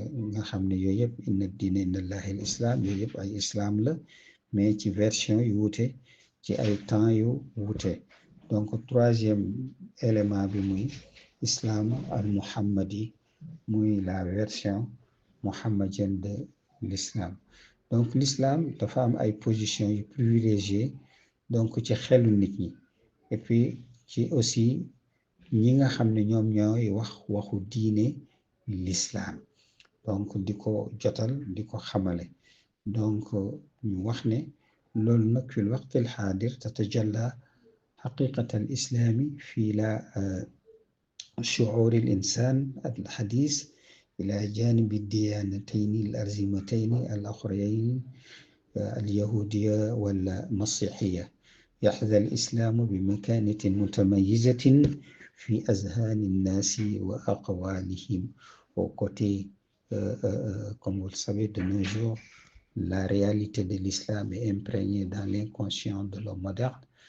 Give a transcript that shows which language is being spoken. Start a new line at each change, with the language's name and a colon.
Wolof: nga xam ne yooyu yëpp inna diina inda allahi al islam yooyu yëpp ay islam la mais ci version yu wuute ci ay temps yu wuute donc troisième élément bi muy islam al muhammadi muy
French: la version muhammadienne de l'islam
Wolof: donc l'islam dafa am ay position yu privilégié donc ci xelu nit ñi
French: et puis ci aussi
Wolof: ñi nga xam ne ñoom ñooy waxu diine l'islam donc di ko jotal di ko xamale donc ñu wax ne loolu nag fil waqtil xaadir tatajalla
Arabic: حقيقة الإسلام في لا شعور الإنسان الحديث إلى جانب الديانتين الأرزمتين الأخريين اليهودية والمسيحية. يحظى الإسلام بمكانة متميزة في أذهان الناس وأقوالهم.
French: Au côté, comme vous le savez, de nos jours, la réalité de l'islam est imprégnée dans l'inconscient de l'homme moderne.